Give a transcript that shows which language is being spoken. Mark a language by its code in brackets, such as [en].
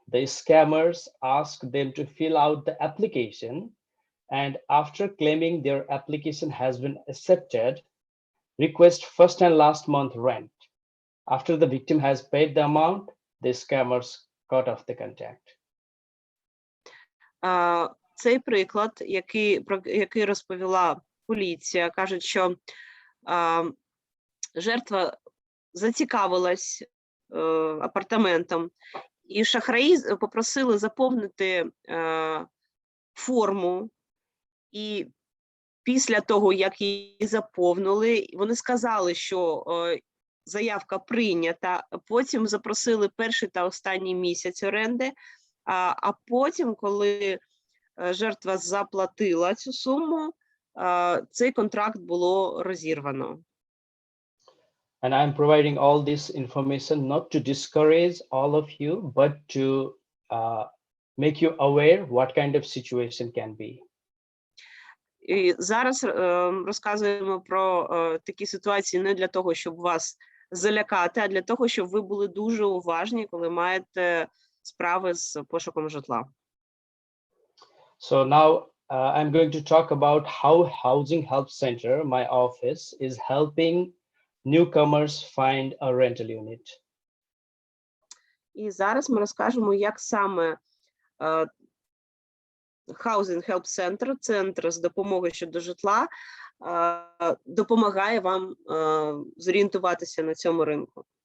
[en] the scammers ask them to fill out the application, and after claiming their application has been accepted, request first and last month rent. After the victim has paid the amount, the scammers cut off the contact. [uk] Цей приклад, який розповіла поліція, кажуть, що жертва зацікавилась апартаментом, і шахраї попросили заповнити форму, і після того, як її заповнили, вони сказали, що заявка прийнята, потім запросили перший та останній місяць оренди, а потім, коли жертва заплатила цю суму, цей контракт було розірвано. [en] And I'm providing all this information not to discourage all of you, but to make you aware what kind of situation can be. [uk] І зараз розказуємо про такі ситуації не для того, щоб вас залякати, а для того, щоб ви були дуже уважні, коли маєте справи з пошуком житла. [en] So now I'm going to talk about how Housing Help Center, my office, is helping newcomers find a rental unit. [uk] І зараз ми розкажемо, як саме Housing Help Center, центр з допомоги щодо житла, допомагає вам зорієнтуватися на цьому ринку.